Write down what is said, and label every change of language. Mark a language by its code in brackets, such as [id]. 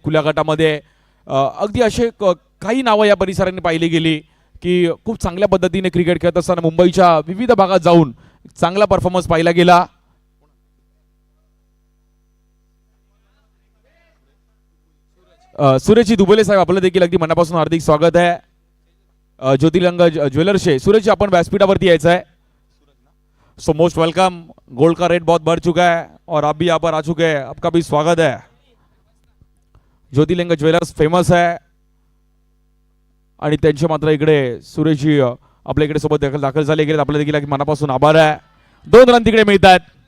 [mr] खुल्या गटामध्ये अगदी असे काही नावं या परिसराने पाहिली गेली की खूप चांगल्या पद्धतीने क्रिकेट खेळत असताना मुंबईच्या विविध भागात जाऊन चांगला परफॉर्मन्स पाहिला गेला. सुरेशजी दुबोले साहेब आपलं देखील अगदी मनापासून हार्दिक स्वागत आहे. ज्योतिर्लिंग ज्वेलर्स सूरज जी अपन व्यासपीठावरती यायचं आहे. [en] So most welcome. [hi] गोल्ड का रेट बहुत बढ़ चुका है और आप भी यहाँ पर आ चुके हैं. आपका भी स्वागत है. [mr] ज्योतिर्लिंग ज्वेलर्स फेमस आहे आणि त्यांचे मात्र इकडे सुरेशजी आपल्या इकडे सोबत दाखल झाले गेले. आपल्या देखील मनापासून आभार आहे. 2 रन तिकडे मिळतात.